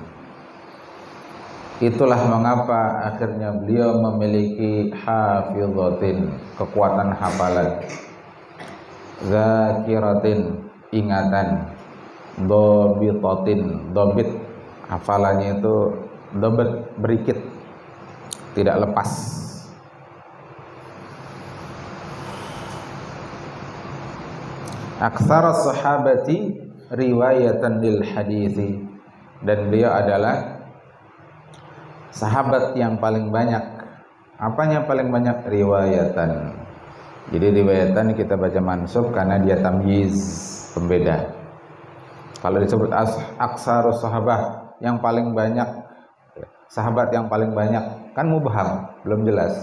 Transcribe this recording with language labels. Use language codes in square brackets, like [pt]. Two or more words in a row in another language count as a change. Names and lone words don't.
[id] Itulah mengapa akhirnya beliau memiliki hafizatin, kekuatan hafalan, dzakiratin, ingatan, dhabitatin, dhabit, hafalannya itu dhabit, berikit, tidak lepas. [ar] Aktsara sahabati riwayatan lil hadithi, [id] dan beliau adalah sahabat yang paling banyak. Apanya paling banyak? Riwayatan. Jadi riwayatan kita baca mansub karena dia tamyiz, pembeda. Kalau disebut [ar] aksarus sahabah, [id] yang paling banyak, sahabat yang paling banyak, kan mubham, belum jelas.